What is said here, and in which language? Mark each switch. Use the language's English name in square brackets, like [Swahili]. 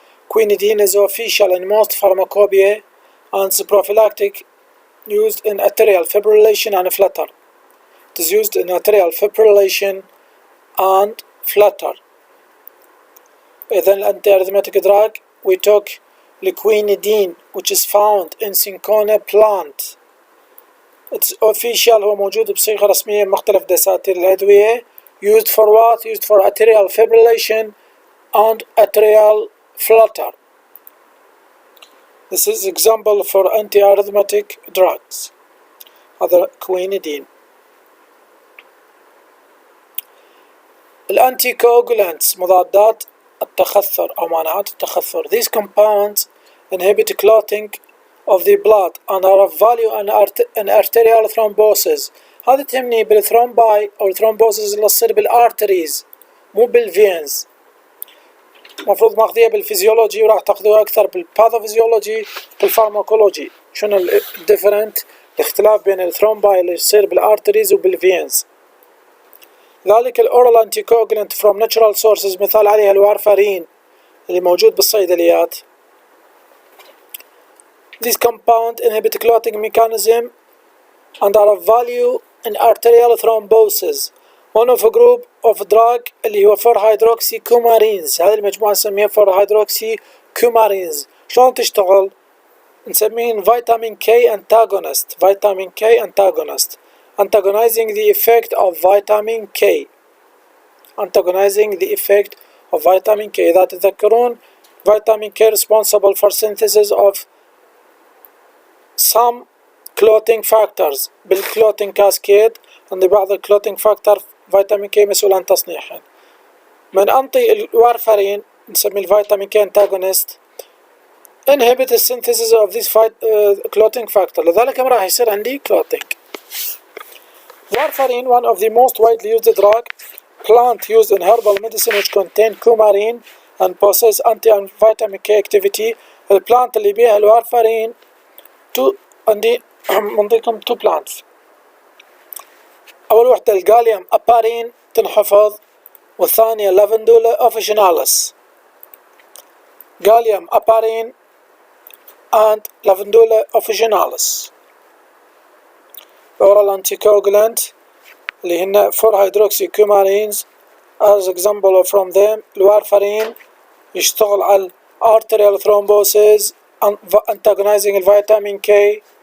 [English] Quinidine is official in most pharmacopoeia and is prophylactic used in atrial fibrillation and flutter. It is used in atrial fibrillation and flutter. إذن anti-arrhythmic drug we took quinidine which is found in Cinchona plant. It's official [Arabic] هو موجود بصيغة رسمية مختلف دساتير الأدوية. [English] Used for what? Used for atrial fibrillation and atrial flutter. This is example for anti-arrhythmic drugs. [Arabic] هذا quinidine. الانتيكوغولانتس مضادات التخثر أو مانعات التخثر. [English] These compounds inhibit clotting of the blood and are of value in arterial thrombosis. [Arabic] هذا تهمني بالثرومباي أو الثرومبوسيس اللي تصير بالارتريز مو بالفينز. مفروض ماخذيها بالفيزيولوجي وراح تاخذوها أكثر بالباثوفيزيولوجي بالفارماكولوجي. شنو الديفرنت الاختلاف بين الثرومباي اللي يصير بالارتريز وبالفينز. ذلك الأورال أنتيكوغولانت [English] from natural sources [Arabic] مثال عليها الوارفارين اللي موجود بالصيدليات. [English] These compounds inhibit clotting mechanism and are of value in arterial thrombosis one of a group of drug [Arabic] اللي هو [English] 4 hydroxy coumarins. [Arabic] هذه المجموعة نسميها 4 hydroxy coumarins. شلون تشتغل؟ نسميه [English] vitamin K antagonist. vitamin K antagonist antagonizing the effect of vitamin K. antagonizing the effect of vitamin K. إذا تتذكرون vitamin K responsible for synthesis of some clotting factors بالclotting cascade. [Arabic] عند بعض الclotting factor vitamin K مسؤول عن تصنيعهن. من أنطي الوارفرين نسميه الفيتامين [English] K antagonist inhibit the synthesis of this clotting factor. [Arabic] لذلك راح يصير عندي clotting. [English] Warfarin, one of the most widely used drug plant used in herbal medicine which contain coumarin and possess anti-vitamin K activity. [Arabic] البلانت اللي بيها الوارفرين عندي منطيكم [English] two plants. [Arabic] أول وحدة الجاليوم أبارين تنحفظ، والثانية لافندولا officinalis. [English] gallium aparine and lavandula officinalis. oral anticoagulant اللي هن 4 hydroxy coumarins. as example from them الوارفرين [Arabic] يشتغل على [English] arterial thrombosis antagonizing vitamin K.